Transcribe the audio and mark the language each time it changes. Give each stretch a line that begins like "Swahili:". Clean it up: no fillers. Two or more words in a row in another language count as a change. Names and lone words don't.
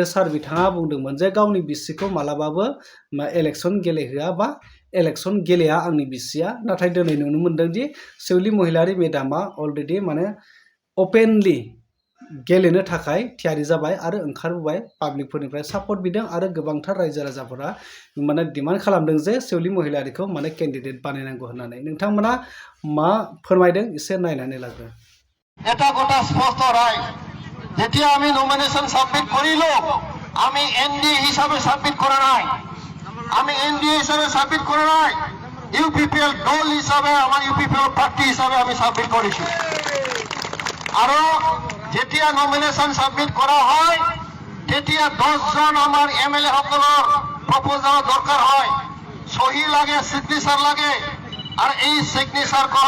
Bodo: सार बिथाङा बुंदोंमोन जे गावनि बिसिखौ मालाबाबो इलेक्शन गेलेहोआ बा इलेक्शन गेलेया आंनि बिसिया नाथाय दिनै नुनो मोनदों दि सेवलि महिलारि मेडामा अलरेडि माने अपेनलि गेलेनो थाखाय थियारि जाबाय आरो ओंखारबोबाय पाब्लिकफोरनिफ्राय सापर्ट बिदों आरो गोबांथार रायजो राजाफोरा माने डिमान्ड खालामदों जे सेवलि महिलारिखौ माने केन्डिडेट बानायनांगौ होननानै नोंथांमोना मा फोरमायदों एसे नायनानै लाग्रो
Assamese: এটা গোটা স্পষ্ট রায় যেতিয়া আমি নমিনেশন সাবমিট করিলো আমি এনডিএ হিসাবে সাবমিট করা নাই আমি এনডিএ হিসাবে সাবমিট করা নাই ইউপিপিএল দল হিসাবে আমার ইউপিপিএল পার্টি হিসাবে আমি সাবমিট করেছি আরো যেতিয়া নমিনেশন সাবমিট করা হয় তেতিয়া 10 জন আমার এমএলএ সকলের প্রপোজাল দরকার হয় সহি লাগে সিগনেচার লাগে আর এই সিগনেচার কোন